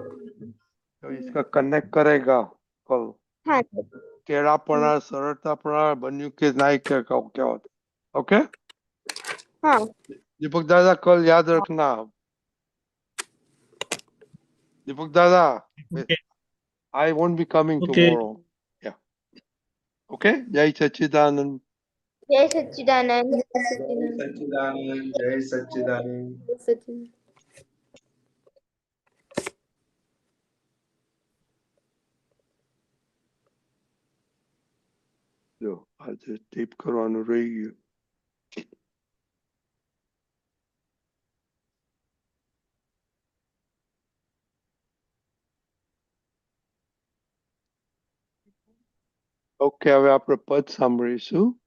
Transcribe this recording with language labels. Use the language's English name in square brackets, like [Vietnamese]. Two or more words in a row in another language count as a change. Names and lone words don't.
[Hindi] तो इसका कनेक्ट करेगा कल. हाँ। टेढ़ापना, सरलतापना, बन्यू के न्याय क्या क्या होता है. ओके हाँ। दीपक दादा, कल याद रखना. दीपक दादा, [English] I won't be coming [Hindi] ओके [English] tomorrow. Yeah. [Hindi] Okay. जय सच्चिदानंद. जय सच्चिदानंद। जय जय सच्चिदानंद। सच्चिदानंद, जय सच्चिदानंद। जय सच्चिदानंद। [Gujarati] જો આજે ટીપ કરવાનું રહી ગયું. ઓકે, હવે આપણે પદ સાંભળીશું.